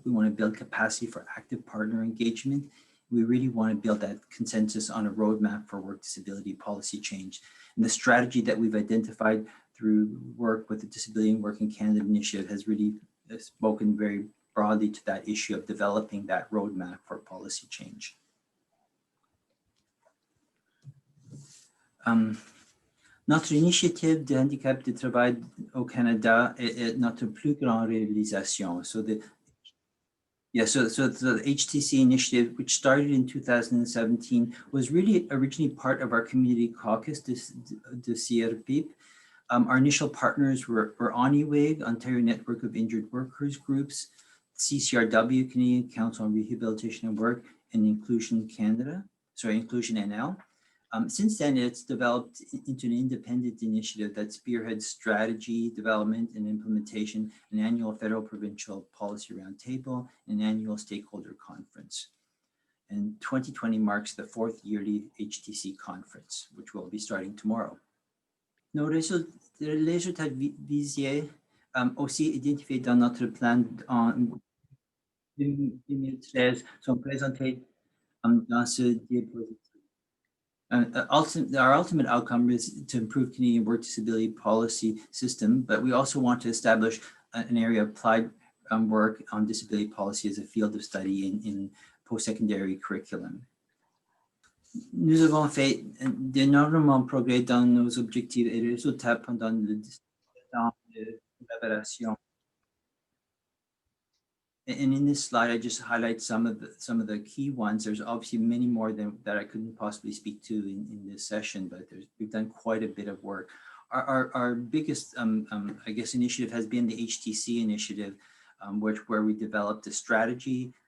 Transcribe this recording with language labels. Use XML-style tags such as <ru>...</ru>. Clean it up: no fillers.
<en>We want to build capacity for active partner engagement. We really want to build that consensus on a roadmap for work disability policy change. And the strategy that we've identified through work with the Disability and Work in Canada initiative has really spoken very broadly to that issue of developing that roadmap for policy change.</en> <fr>Notre initiative de handicap de travail au Canada est notre plus grande réalisation.</fr> <en>So the HTC initiative, which started in 2017, was really originally part of our community caucus, the CRPIP. Our initial partners were ONIWIG, Ontario Network of Injured Workers Groups, CCRW, Canadian Council on Rehabilitation and Work, and Inclusion NL. Since then, it's developed into an independent initiative that spearheads strategy, development, and implementation, an annual federal provincial policy roundtable, and an annual stakeholder conference. And 2020 marks the 4th yearly HTC conference, which will be starting tomorrow.</en> <fr>Nos résultats visés, aussi identifiés dans notre plan en 2013, sont présentés dans ce diapositive.</fr> <en>Our ultimate outcome is to improve Canadian work disability policy system, but we also want to establish an area of applied work on disability policy as a field of study in post-secondary curriculum.</en> <fr>Nous avons fait d'énormément progrès dans nos objectifs et résultats pendant le temps de collaboration.</fr> <en>And in this slide, I just highlight some of the key ones. There's obviously many more that I couldn't possibly speak to in this session, but we've done quite a bit of work. Our biggest, I guess, initiative has been the HTC initiative, where we developed a strategy.</en>